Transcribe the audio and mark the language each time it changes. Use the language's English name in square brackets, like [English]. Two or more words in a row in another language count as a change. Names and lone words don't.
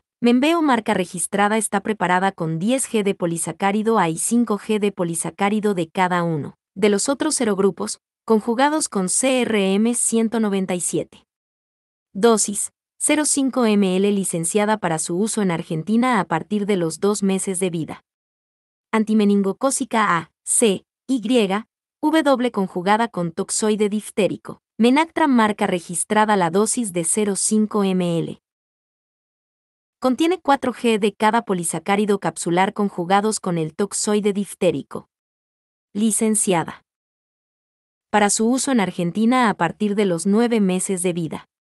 [Spanish] Menveo, marca registrada, está preparada con 10G de polisacárido A y 5G de polisacárido de cada uno de los otros serogrupos, conjugados con CRM197. Dosis: 0,5 ml, licenciada para su uso en Argentina a partir de los 2 meses de vida. Antimeningocócica A, C, Y, W, conjugada con toxoide diftérico. Menactra, marca registrada, la dosis de 0,5 ml. Contiene 4G de cada polisacárido capsular conjugados con el toxoide diftérico. Licenciada para su uso en Argentina a partir de los 9 meses de vida.